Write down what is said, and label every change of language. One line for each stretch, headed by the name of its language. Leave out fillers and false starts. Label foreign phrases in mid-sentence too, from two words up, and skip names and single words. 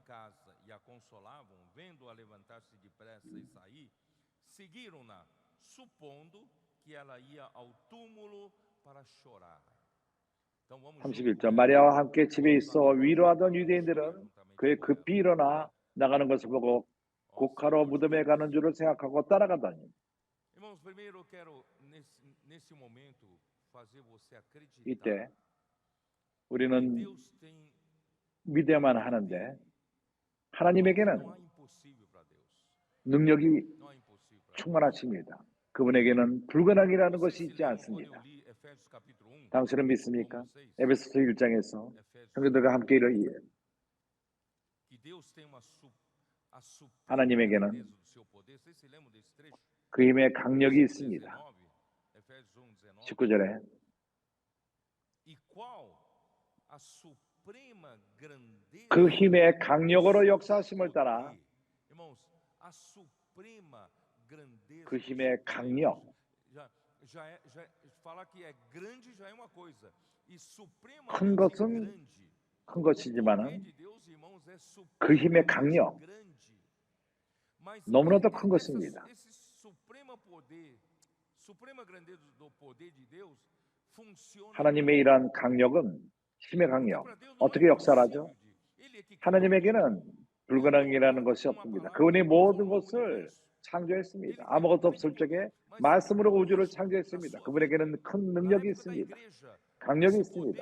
Portuguese: Então
Korean: 31절 마리아와 함께 집에 있어 위로하던 유대인들은 그의 급히 일어나 나가는 것을 보고 곡하러 무덤에 가는 줄을 생각하고 따라가더니.
Portuguese: Irmãos, primeiro eu quero nesse momento fazer você
Korean: 이때
Portuguese: acreditar que
Korean: 우리는
Portuguese: Deus tem
Korean: 믿어야만 하는데
Portuguese: não há
Korean: 하나님에게는
Portuguese: impossível para Deus.
Korean: 능력이
Portuguese: Não há impossível para Deus.
Korean: 충만하십니다. 그분에게는 불가능이라는
Portuguese: Vocês
Korean: 것이
Portuguese: se
Korean: 있지
Portuguese: lembram quando eu
Korean: 않습니다.
Portuguese: li Efésios capítulo 1
Korean: 당신은
Portuguese: com
Korean: 믿습니까?
Portuguese: vocês?
Korean: 에베소서 1장에서
Portuguese: Efésios
Korean: 형제들과 함께
Portuguese: que Deus tem a suprema
Korean: 하나님에게는
Portuguese: grandeza do seu poder. Vocês se lembram desse trecho?
Korean: 그 힘의 강력이 있습니다. 19,
Portuguese: Efésios 1:19.
Korean: 19절에
Portuguese: E qual a suprema grandeza
Korean: 그 힘의 강력으로
Portuguese: do seu
Korean: 역사하심을 따라
Portuguese: poder. Irmãos, a suprema grandeza
Korean: 그
Portuguese: do seu
Korean: 힘의
Portuguese: poder.
Korean: 강력,
Portuguese: já falar que é grande já é uma coisa. E
Korean: 큰
Portuguese: supremamente
Korean: 것은
Portuguese: grande.
Korean: 큰
Portuguese: O poder
Korean: 것이지만은
Portuguese: de Deus, irmãos, é
Korean: 그 힘의
Portuguese: supremamente
Korean: 강력,
Portuguese: grande. Mas
Korean: 너무나도 큰 것입니다.
Portuguese: esse supremo poder, suprema grandeza do poder de Deus funciona.
Korean: 하나님의 이러한 강력은 힘의 강력, 어떻게 역사하죠? 하나님에게는 불가능이라는 것이 없습니다. 그분이 모든 것을 창조했습니다. 아무것도 없을 적에 말씀으로 우주를 창조했습니다. 그분에게는 큰 능력이 있습니다. 강력이 있습니다.